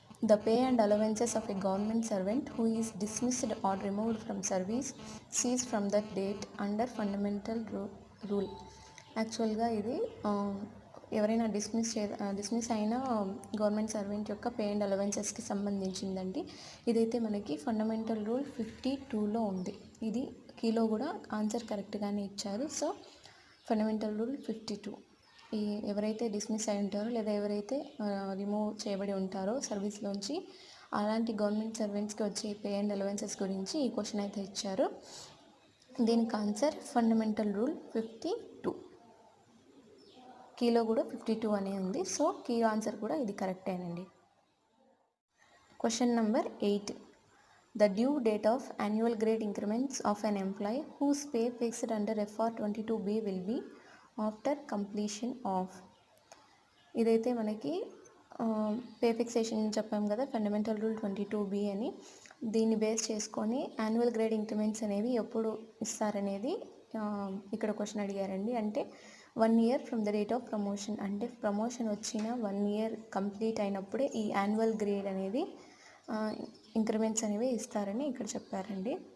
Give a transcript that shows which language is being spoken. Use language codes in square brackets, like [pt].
[en] The pay and allowances of a government servant who is dismissed or removed from service cease from that date under fundamental rule. [te] యాక్చువల్గా ఇది ఎవరైనా dismiss అయిన government servant యొక్క pay and అలవెన్సెస్కి సంబంధించిందండి. ఇదైతే మనకి fundamental rule 52లో ఉంది. ఇది కీలో కూడా ఆన్సర్ కరెక్ట్గానే ఇచ్చారు. So fundamental rule 52. ఎవరైతే డిస్మిస్ అయి ఉంటారో లేదా ఎవరైతే రిమూవ్ చేయబడి ఉంటారో సర్వీస్లోంచి అలాంటి గవర్నమెంట్ సర్వెంట్స్కి వచ్చే పే అండ్ అలవెన్సెస్ గురించి ఈ క్వశ్చన్ అయితే ఇచ్చారు. దీనికి ఆన్సర్ ఫండమెంటల్ రూల్ 52. కీలో కూడా 52 అనే ఉంది. సో కీ ఆన్సర్ కూడా ఇది కరెక్టేనండి. Question number 8. [en] The due date of annual grade increments of an employee whose pay fixed under FR22B will be after completion of. [te] ఇదైతే మనకి పే ఫిక్సేషన్ చెప్పాం కదా, ఫండమెంటల్ రూల్ 22B అని. దీన్ని బేస్ చేసుకొని యాన్యువల్ గ్రేడ్ ఇంక్రిమెంట్స్ అనేవి ఎప్పుడు ఇస్తారనేది ఇక్కడ క్వశ్చన్ అడిగారండి. అంటే [en] 1 year from the date of promotion, [te] అంటే ప్రమోషన్ వచ్చిన 1 year కంప్లీట్ అయినప్పుడే ఈ యాన్యువల్ గ్రేడ్ అనేది ఇంక్రిమెంట్స్ అనేవి ఇస్తారని ఇక్కడ చెప్పారండి.